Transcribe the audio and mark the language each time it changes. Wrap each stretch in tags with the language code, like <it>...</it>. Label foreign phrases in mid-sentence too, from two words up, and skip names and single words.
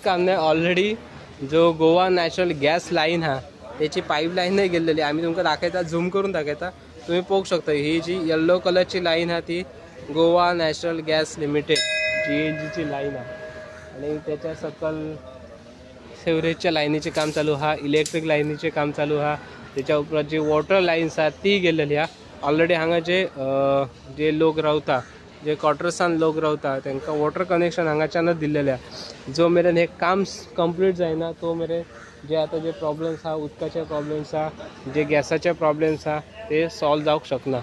<kok>काम नाही, ऑलरेडी जो गोवा नॅशनल गॅस लाईन हा त्याची पाईपलाईनही गेलेली आम्ही तुमका दाखयता, झूम करून दाखयता तुम्ही पोवू शकता। ही जी</kok> <en>yellow colour</en> <kok>लाईन हा ती गोवा नॅशनल गॅस लिमिटेड GNG ची लाईन आहे। आणि त्याच्या सकल</kok> <en>sewerage line</en> <kok>काम चालू हा,</kok> <en>electric line</en> <kok>काम चालू हा, त्याच्या उपरांत जी</kok> <en>water lines</en> <kok>हा ती गेलेली हा। ऑलरेडी हांगा जे लोक रावता जे क्वार्टर्सान लोक रावता तांकां</kok> <en>water connection</en> <kok>हांगाच्यानच दिल्लेले हा। जो मेरेन हे काम कंप्लीट जायना तो मेरेन जे आता जे प्रॉब्लेम्स हा, उदकाचे प्रॉब्लेम्स हा, जे गॅसाचे प्रॉब्लेम्स हा ते सॉल्व जावंक शकना।</kok>